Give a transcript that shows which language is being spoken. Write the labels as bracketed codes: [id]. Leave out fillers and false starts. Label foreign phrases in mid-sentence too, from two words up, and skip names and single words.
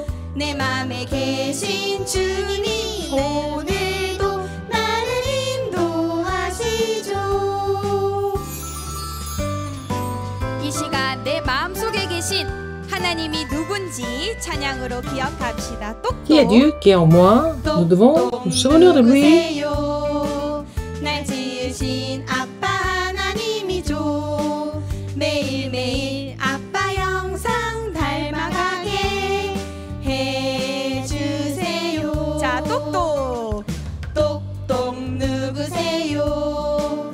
[ko] 내 맘에 계신 주님이 오늘도 나를 인도하시죠. 이 시간 내 마음속에 계신 하나님이 누군지 찬양으로 기억합시다. [fr] Qui est Dieu qui est en moi? Nous devons nous souvenir de lui. [ko] 날 지으신 아빠 하나님이죠. 매일매일 아빠 영상 닮아가게 해주세요. 자, 똑똑 똑똑 누구세요?